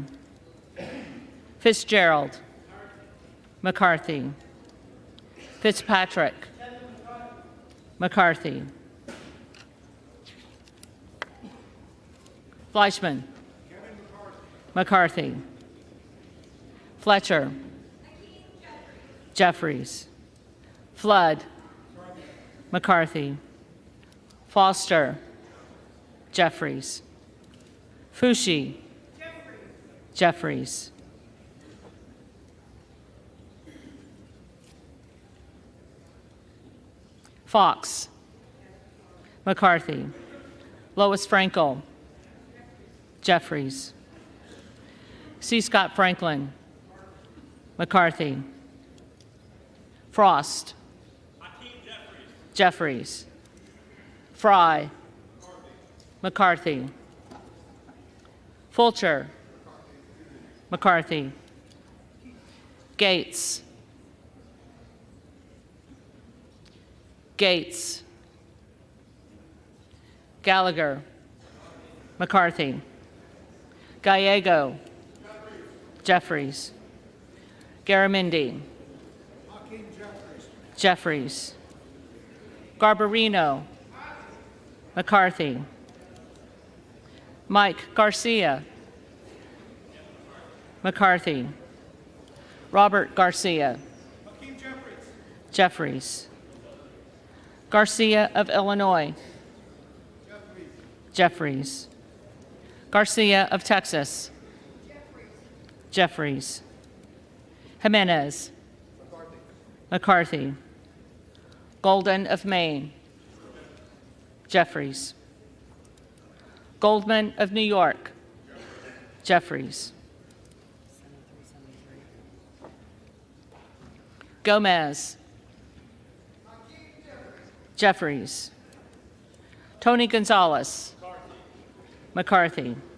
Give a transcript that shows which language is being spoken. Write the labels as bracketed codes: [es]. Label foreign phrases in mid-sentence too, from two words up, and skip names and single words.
[en] Fitzgerald. McCarthy. Fitzpatrick. McCarthy. Fleischman. McCarthy. Fletcher. Jeffries. Flood. McCarthy. Foster. Jeffries. Fushi. Jeffries. Fox. McCarthy. Lois Frankel. Jeffries. C. Scott Franklin. McCarthy. Frost. Jeffries. Fry. McCarthy. Fulcher. McCarthy. Gates. Gates, Gallagher, McCarthy, Gallego, Jeffries, Garamendi, Jeffries, Garbarino, McCarthy, Mike Garcia, McCarthy, Robert Garcia, Jeffries, Garcia of Illinois, Jeffries, Garcia of Texas, Jeffries, Jimenez, McCarthy, Golden of Maine, Jeffries, Goldman of New York, Jeffries, Gomez, Jeffries, Tony Gonzalez, McCarthy,